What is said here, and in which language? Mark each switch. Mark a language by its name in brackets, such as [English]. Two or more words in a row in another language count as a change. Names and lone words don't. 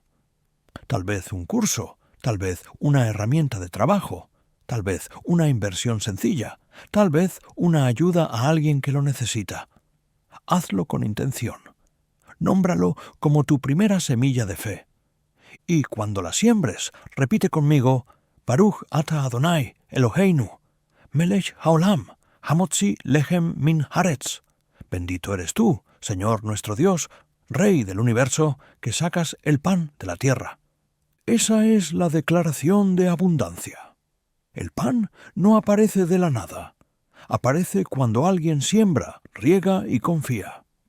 [Spanish] Tal vez un curso, tal vez una herramienta de trabajo, tal vez una inversión sencilla, tal vez una ayuda a alguien que lo necesita. Hazlo con intención. Nómbralo como tu primera semilla de fe. Y cuando la siembres, repite conmigo, [Hebrew] ברוך אתה אדוני, אלוהינו, מלך העולם, המוציא לחם מן הארץ. [Spanish] Bendito eres tú, Señor nuestro Dios, Rey del universo, que sacas el pan de la tierra. Esa es la declaración de abundancia. El pan no aparece de la nada. Aparece cuando alguien siembra, riega y confía.